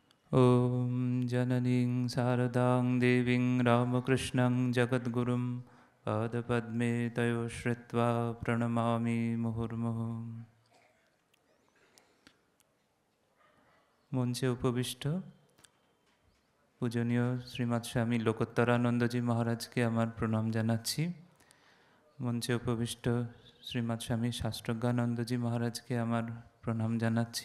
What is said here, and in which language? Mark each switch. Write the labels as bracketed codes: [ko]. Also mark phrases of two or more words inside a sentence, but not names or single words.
[sa] ॐ जननीं शारदां देवीं रामकृष्णं जगद्गुरुं पादपद्मे तयो श्रित्वा प्रणमामि मुहुर्मुहुः। [bn] মঞ্চে উপবিষ্ট পূজনীয় শ্রীমৎ স্বামী লোকোত্তরানন্দজি মহারাজকে আমার প্রণাম জানাচ্ছি। মঞ্চে উপবিষ্ট শ্রীমৎ স্বামী শাস্ত্রজ্ঞানন্দজি মহারাজকে আমার প্রণাম জানাচ্ছি।